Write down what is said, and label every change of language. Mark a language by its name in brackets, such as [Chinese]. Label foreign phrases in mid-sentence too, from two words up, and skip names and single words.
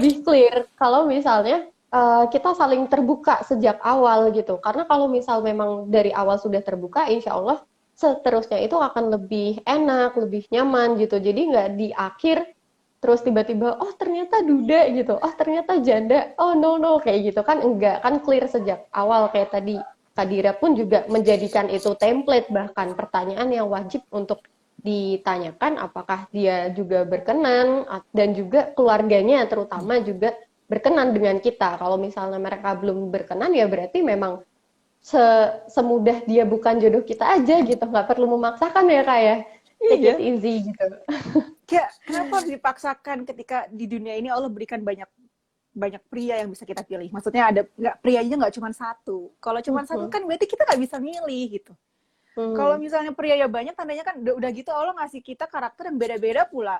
[Indonesian] lebih clear kalau misalnya kita saling terbuka sejak awal gitu. Karena kalau misal memang dari awal sudah terbuka, [Arabic] insya Allah [Indonesian] seterusnya itu akan lebih enak, lebih nyaman gitu. Jadi nggak di akhir terus tiba-tiba, oh ternyata duda gitu, oh ternyata janda, [English] oh no no [Indonesian] kayak gitu kan enggak, kan clear sejak awal kayak tadi. Kadira pun juga menjadikan itu template, bahkan pertanyaan yang wajib untuk ditanyakan apakah dia juga berkenan dan juga keluarganya terutama juga berkenan dengan kita. Kalau misalnya mereka belum berkenan ya berarti memang semudah dia bukan jodoh kita aja gitu, nggak perlu memaksakan ya kak ya, [English] take it [Indonesian] Iya. easy gitu. Kayak kenapa harus dipaksakan ketika di dunia ini Allah berikan banyak banyak pria yang bisa kita pilih. Maksudnya ada nggak prianya nggak cuma satu. Kalau cuma satu kan berarti kita nggak bisa milih gitu. Kalau misalnya pria ya banyak, tandanya kan udah gitu Allah ngasih kita karakter yang beda-beda pula.